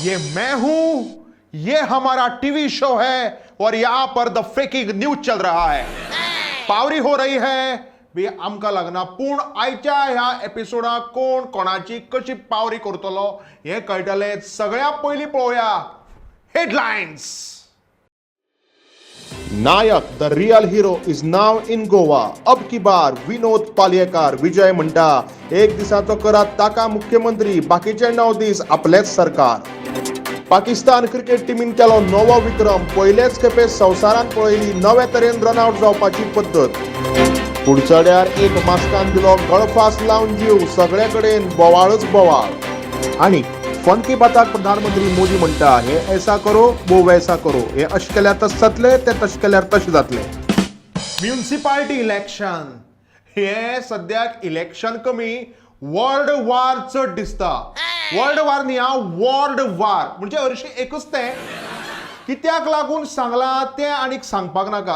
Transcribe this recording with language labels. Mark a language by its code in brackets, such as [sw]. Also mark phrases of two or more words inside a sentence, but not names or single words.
[hi] मैं हूं, ये हमारा टीवी शो है और यहां पर द फेकिंग न्यूज चल रहा है. पावरी हो रही है बी [kok] आमकां लागना. पूण आयच्या ह्या एपिसोडाक कोण कोणाची कशी पावरी करतलो हे कळटले. सगळ्यात पयलीं पळोवया हेडलायन्स. [en] Nayak the real hero is now in Goa. [hi] अब की बार विनोद पालयेकार. [kok] विजय म्हणटा एक दिसाचो करात ताका मुख्यमंत्री, बाकीचे 9 दीस आपलेच सरकार. पाकिस्तान क्रिकेट टीमीन केलो नवो विक्रम. पयलेच खेपे संवसारांत पळयली नवे तरेन रनआउट जावपाची पद्दत. कुडचड्यार एक मास्कान दिलो गळफास लावन जीव. सगळे कडेन बोवाळच बोवाळ. आणि फन की बाताक प्रधानमंत्री मोदी म्हणटा हे [hi] ऐसा करो वो वैसा करो. [kok] हे अशें केल्यार तशें जातले, ते तशें केल्यार तशें जातले. [en] municipality election [kok] हे सद्याक इलेक्शन कमी [en] world war [kok] चड दिसता. [en] world war [kok] न्ही हा, [en] ward war [kok] म्हणजे हरशीं एकूच तें. कित्याक लागून सांगलां तें आनीक सांगपाक नाका.